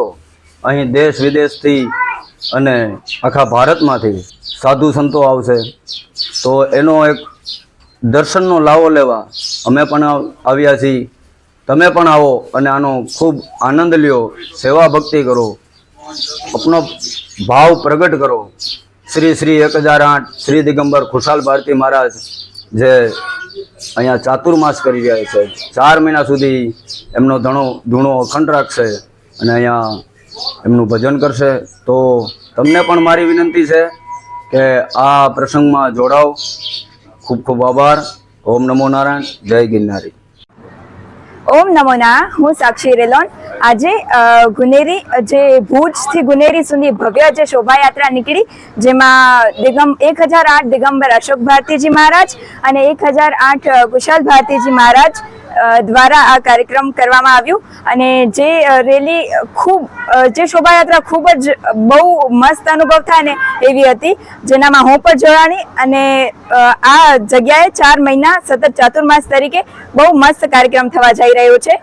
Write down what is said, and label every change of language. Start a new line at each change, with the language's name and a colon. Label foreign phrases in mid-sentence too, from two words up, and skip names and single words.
Gujarati: અહીં દેશ વિદેશથી અને આખા ભારતમાંથી સાધુ સંતો આવશે, તો એનો એક દર્શનનો લાવો લેવા અમે પણ આવ્યા છીએ। તમે પણ આવો અને આનો ખૂબ આનંદ લ્યો, સેવા ભક્તિ કરો, અપનો ભાવ પ્રગટ કરો। શ્રી શ્રી 1008 શ્રી દિગંબર ખુશાલ ભારતી મહારાજ જે અહીંયા ચાતુર્માસ કરી રહ્યા છે। 4 મહિના સુધી એમનો ધૂણો અખંડ રાખશે અને અહીંયા એમનું ભજન કરશે। તો તમને પણ મારી વિનંતી છે કે આ પ્રસંગમાં જોડાઓ। ખૂબ ખૂબ આભાર। ઓમ નમો નારાયણ। જય ગિરનારી। ઓમ નમો નારાયણ। હું સાક્ષી રેલોન। આજે ગુનેરી જે ભુજથી ગુનેરી સુધી ભવ્ય જે શોભાયાત્રા નીકળી, જેમાં 1008 દિગંબર અશોક ભારતીજી મહારાજ અને 1008 કુશાલ ભારતીજી મહારાજ દ્વારા આ કાર્યક્રમ કરવામાં આવ્યું। અને જે રેલી જે શોભાયાત્રા ખૂબ જ બહુ મસ્ત અનુભવ થાય ને એવી હતી, જેનામાં હું પણ જોડાણી અને આ જગ્યાએ 4 મહિના સતત ચાતુર્માસ તરીકે બહુ મસ્ત કાર્યક્રમ થવા જઈ રહ્યો છે।